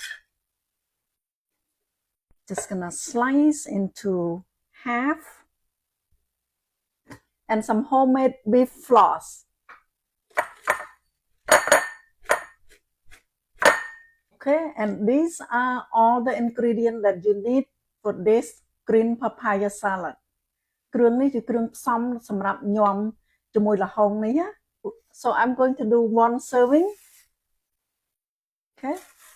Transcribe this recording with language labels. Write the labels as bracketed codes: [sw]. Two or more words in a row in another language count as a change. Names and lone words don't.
[en] Just gonna slice into half. And some homemade beef floss. Okay, and these are all the ingredients that you need for this green papaya salad. [km] គ្រឿងនេះជាគ្រឿងផ្សំសម្រាប់ញ៉ាំជាមួយល្ហុងនេះណា [en] So I'm going to do 1 serving. Okay,